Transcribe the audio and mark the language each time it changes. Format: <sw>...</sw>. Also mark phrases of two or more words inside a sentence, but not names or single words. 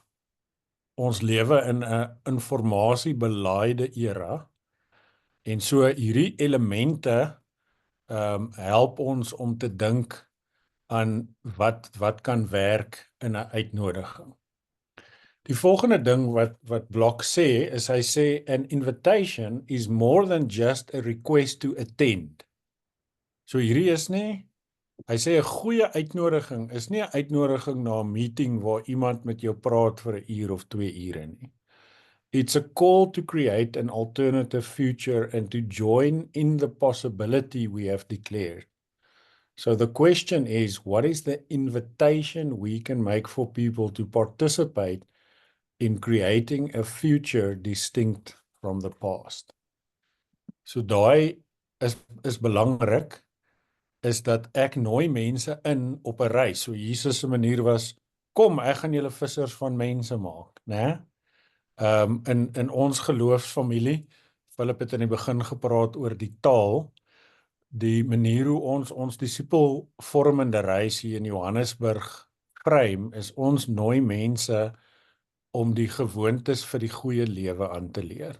<af>Ons lewe in 'n informasiebelaaide era en so hierdie elemente help ons om te dink aan wat kan werk in 'n uitnodiging. Die volgende ding wat Block sê is hy sê</af> <en>an invitation is more than just a request to attend.</en> <af>So hierdie is nie, hy sê 'n goeie uitnodiging is nie 'n uitnodiging na 'n meeting waar iemand met jou praat vir 'n uur of 2 ure nie.</af> <en>It's a call to create an alternative future and to join in the possibility we have declared. So the question is, what is the invitation we can make for people to participate in creating a future distinct from the past?</en> <af>So daai is belangrik, is dat ek nooi mense in op 'n reis. So Jesus se manier was, kom, ek gaan julle vissers van mense maak, né? In ons geloofsfamilie, Philip het in die begin gepraat oor die taal, die manier hoe ons disipelvormende reis hier in Johannesburg frame, is ons nooi mense om die gewoontes vir die goeie lewe aan te leer.</af>